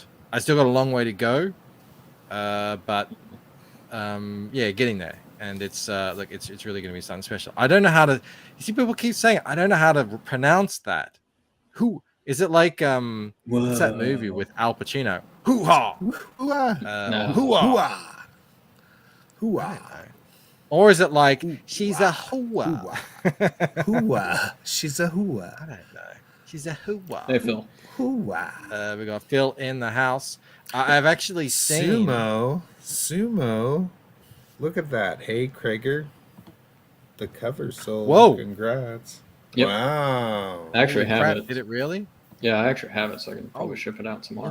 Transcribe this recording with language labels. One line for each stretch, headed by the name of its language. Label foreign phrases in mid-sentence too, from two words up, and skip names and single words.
English: I still got a long way to go, but getting there. And it's it's really going to be something special. I don't know how to. You see, people keep saying I don't know how to pronounce that. Who is it? What's that movie with Al Pacino? Hoo-ha! Hoo-ha! Hoo-ha! Hoo-ha! Or is it she's a hoo-ha? Hoo-ha! She's a hoo-ha. I don't know. She's a hoo-ha. Hey, Phil. Hoo-ha! We got Phil in the house. I've actually seen Sumo. Look at that. Hey, Krager. The cover sold. Whoa. Congrats. Yep. Wow. I actually have it. Did it really? Yeah, I actually have it, so I can probably ship it out tomorrow.